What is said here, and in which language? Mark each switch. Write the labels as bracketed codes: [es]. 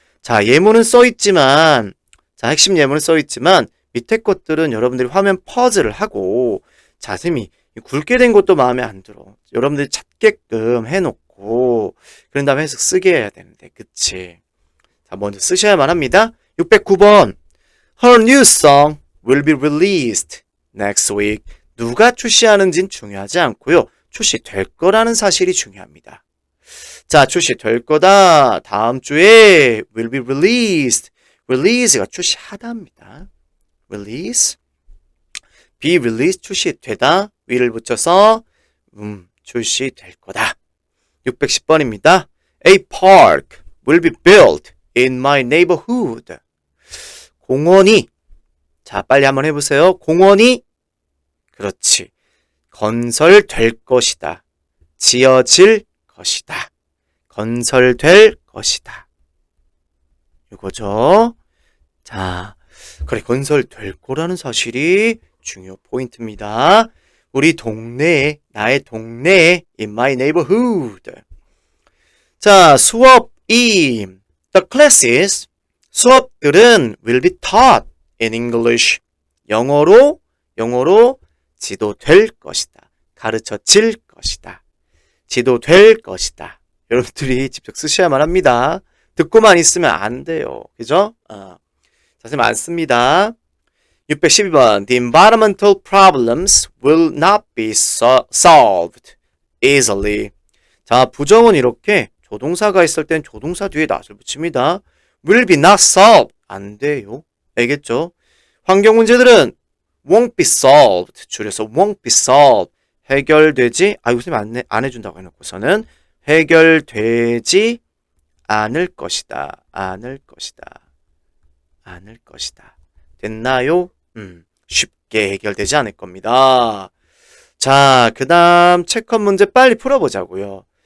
[ko] 자, 예문은 써있지만, 핵심 예문은 써있지만 밑에 것들은 여러분들이 화면 퍼즐을 하고 자세히 굵게 된 것도 마음에 안 들어. 여러분들이 찾게끔 해놓고 그런 다음에 해석 쓰게 해야 되는데, 그치? 자, 먼저 쓰셔야만 합니다. 609번. [en] Her new song will be released next week. [ko] 누가 출시하는지는 중요하지 않고요. 출시될 거라는 사실이 중요합니다. 자, 출시될 거다. 다음 주에 [en] will be released. [ko] release가 출시하다입니다. [en] release. be released [ko] 출시되다. will을 붙여서 출시될 거다. 610번입니다. [en] A park will be built in my neighborhood. [ko] 공원이, 자, 빨리 한번 해보세요. 공원이, 그렇지, 건설될 것이다. 지어질 것이다. 건설될 것이다. 이거죠. 자, 그래, 건설될 거라는 사실이 중요 포인트입니다. 우리 동네에, 나의 동네에, [en] in my neighborhood. [ko] 자, 수업이, [en] the classes, [ko] 수업들은 [en] will be taught in English. [ko] 영어로 지도될 것이다. 가르쳐질 것이다. 지도될 것이다. 여러분들이 직접 쓰셔야만 합니다. 듣고만 있으면 안 돼요. 그죠? 자세히 안 씁니다. 612번. [en] The environmental problems will not be solved easily. [ko] 자, 부정은 이렇게 조동사가 있을 땐 조동사 뒤에 not을 붙입니다. [en] will be not solved. [ko] 안 돼요. 알겠죠? 환경 문제들은 [en] won't be solved. [ko] 줄여서 [en] won't be solved. [ko] 해결되지, 선생님 안 해준다고 해놓고서는 해결되지 않을 것이다. 않을 것이다. 됐나요? 쉽게 해결되지 않을 겁니다. 자, 그 다음 체크 문제 빨리 풀어보자고요.